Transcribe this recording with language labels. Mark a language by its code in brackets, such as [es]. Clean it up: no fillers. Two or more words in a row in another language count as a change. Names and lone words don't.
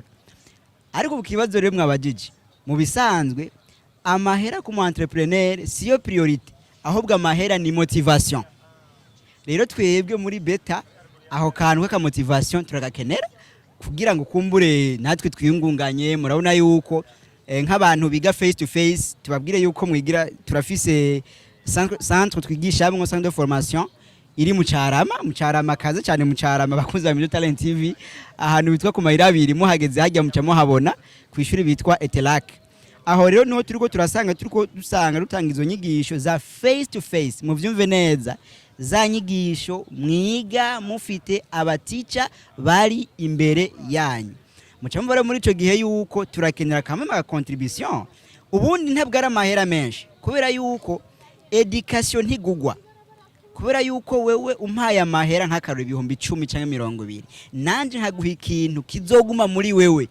[rn] Ariko bukibazo rero mwabajije, mu bisanzwe amahera ku mu entrepreneur siyo priority, ahubwo amahera ni motivation. Rero twebwe muri beta aho kantu ka motivation turagakenera kugira ngo kumbure natwe twiyungunganye. Murabona yuko nk'abantu biga [en] face to face [rn] tubabwire yuko mwigira turafise centre twigisha hamwe [fr] centre de formation [rn] iri mu Carama kaze cyane mu Carama bakunze ba Muri Talent TV, ahantu bitwa ku irabire muhageze hajya mucamo habona ku ishuri bitwa Etelac. Aho rero niho turiko dusanga rutanga izo nyigisho za [en] face to face. [rn] Mu vyumve neza, za nyigisho mwiga mufite abatica bari imbere yanyu. Mucamo bare muri ico gihe yuko turakenera kamwe ma contribution. Ubundi ntabwo ari amahera menshi kubera yuko education ntigugwa, kubera yuko wewe umpaye amahera nk'akaro 10,000 canke 20, nanje nkaguha ikintu kizoguma muri wewe.